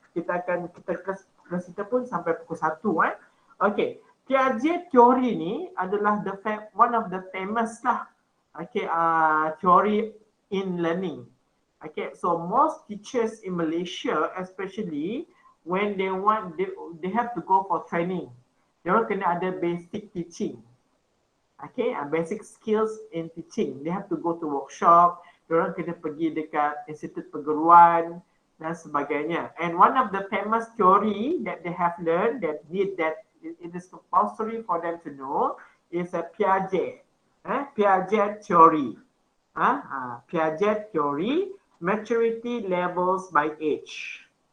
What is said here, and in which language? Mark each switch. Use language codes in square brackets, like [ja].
[ms] Kita pun sampai pukul 1 Okay, Piaget teori ni adalah [en] one of the famous [ms] lah. [en] Okay, teori in learning. Okay, so most teachers in Malaysia, especially when they have to go for training, they [ms] kena ada [en] basic teaching. Okay, basic skills in teaching. They have to go to workshop. [ms] Diorang kena pergi dekat institut perguruan dan sebagainya. [en] And one of the famous theory that they have learned that it is compulsory for them to know is a Piaget. Piaget theory. Piaget theory, maturity levels by age.